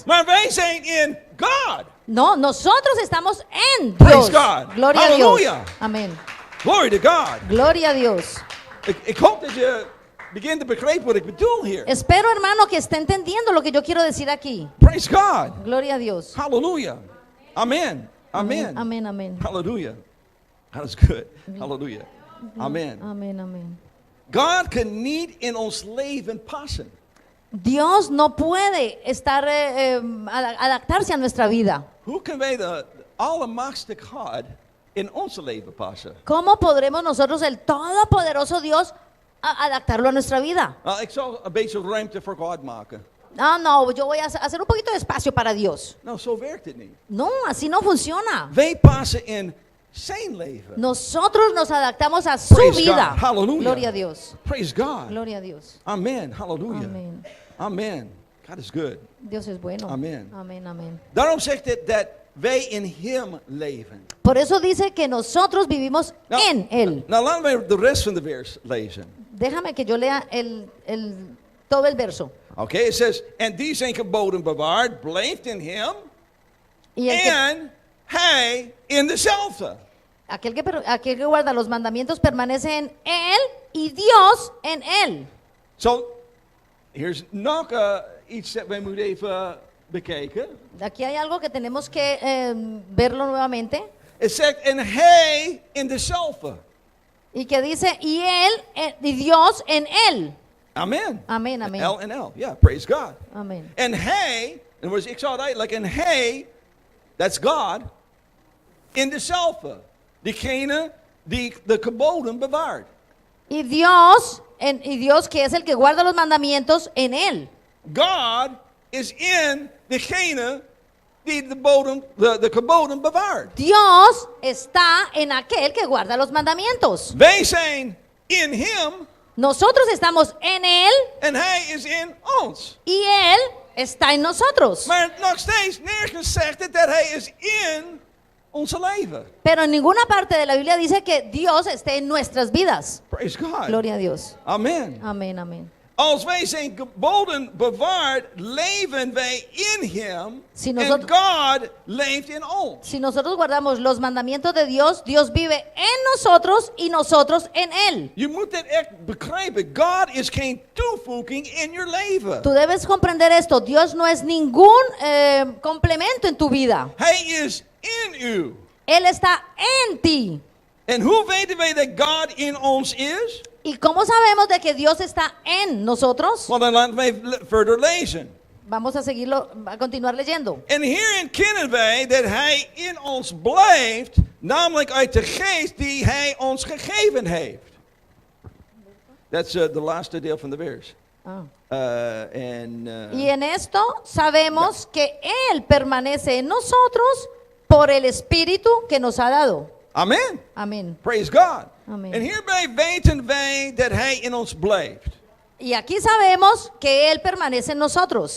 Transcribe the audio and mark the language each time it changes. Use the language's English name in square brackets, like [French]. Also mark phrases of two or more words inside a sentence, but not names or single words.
[Dutch] maar wij zijn in God. [Spanish] No, nosotros estamos en [English] Praise [Spanish] Dios. [English] God. [Spanish] Gloria a [English] Hallelujah. [Spanish] Dios. Amén. [English] Glory to God. [Spanish] Gloria a Dios. [Dutch] Ik hoop dat je begint te begrijpen wat ik bedoel hier. [Spanish] Espero, hermano, que esté entendiendo lo que yo quiero decir aquí. [English] Praise God. [Spanish] Gloria a Dios. [English] Hallelujah. Amen. Amen. [Spanish] Amén, amén. [Dutch] Hallelujah. Dat is good. [Spanish] Hallelujah. Amen. Amén, amén. [Dutch] God kan niet in ons leven passen. [Spanish] Dios no puede adaptarse a nuestra vida. [Dutch] Hoe kunnen wij de allemachtige God in onze leven passen? [Spanish] ¿Cómo podremos nosotros, el todopoderoso Dios, adaptarlo a nuestra vida? [Dutch] Nou, ik zal een beetje ruimte voor God maken. [Spanish] No, yo voy a hacer un poquito de espacio para Dios. [Dutch] Nou, zo werkt het niet. [Spanish] No, así no funciona. [Dutch] Wij passen in zijn leven. [Spanish] Nosotros nos adaptamos a su [English] Praise [Spanish] vida. [English] God. Hallelujah. [Spanish] Gloria a Dios. [English] Praise God. [Spanish] Gloria a Dios. [English] Amen. Hallelujah. [Spanish] Amén. [English] Amen. God is good. [Spanish] Dios es bueno. Amén. Amén, amén. [Dutch] Daarom zegt het dat wij in hem leven. [Spanish] Por eso dice que nosotros vivimos en Él. [Dutch] Nou, laten we de rest van de vers lezen. [Spanish] Déjame que yo lea todo el verso. [Dutch] Oké, het zegt, en die zijn geboden bewaard, blijft in hem [Spanish] Y el que, [Dutch] en hij in dezelfde. [Spanish] aquel que guarda los mandamientos permanece en Él y Dios en Él. [Dutch] Zo, hier is nog iets dat wij moeten even bekijken. [Spanish] Aquí hay algo que tenemos que verlo nuevamente. [Dutch] Het zegt, en hij in dezelfde. [Spanish] Y que dice, y Él, y Dios en Él. [Dutch] Amen. [Spanish] Amén, amén. [Dutch] L en L, ja, [English] praise God. [Spanish] Amén. [Dutch] En hij, en ik zou het uitleggen, en hij, [English] that's God, [Dutch] in dezelfde. Diegene die de geboden bewaart. [Spanish] Y Dios, y Dios que es el que guarda los mandamientos en él. [Dutch] God is in degene die de geboden bewaart. [Spanish] Dios está en aquel que guarda los mandamientos. [Dutch] Wij zijn in Him [Spanish] Nosotros estamos en él [Dutch] en Hij is in ons. [Spanish] y él está en nosotros. [Dutch] Maar nog steeds nergens zegt het dat Hij is in onze leven. [Spanish] Pero en ninguna parte de la Biblia dice que Dios esté en nuestras vidas. [English] Praise God. [Spanish] Gloria a Dios. [English] Amen. [Spanish] Amén, amén. [Dutch] Als wij zijn geboden bewaard, leven wij in Hem [Spanish] Si en nosotros- [Dutch] God leeft in ons. [Spanish] Si nosotros guardamos los mandamientos de Dios, Dios vive en nosotros y nosotros en él. [Dutch] Je moet dit echt begrijpen. God is geen toevoeging in je leven. [Spanish] Tú debes comprender esto. Dios no es ningún complemento en tu vida. [Dutch] Hij is in u. [Spanish] Él está en ti. [Dutch] En hoe weten wij dat God in ons is? ¿Y cómo sabemos de que Dios está en nosotros? Want dan laten wij verder lezen. Vamos a seguirlo, a continuar leyendo. En hierin kennen wij dat Hij in ons blijft, namelijk uit de geest die Hij ons gegeven heeft. [English] That's the [Dutch] laatste deel van de vers. Ah. [Spanish] Y en esto sabemos que Él permanece en nosotros por el Espíritu que nos ha dado. [English] Amen. [Spanish] Amén. [English] Praise God. Amen. [Dutch] En hierbij weten wij dat Hij in ons blijft. [Spanish] Y aquí sabemos que Él permanece en nosotros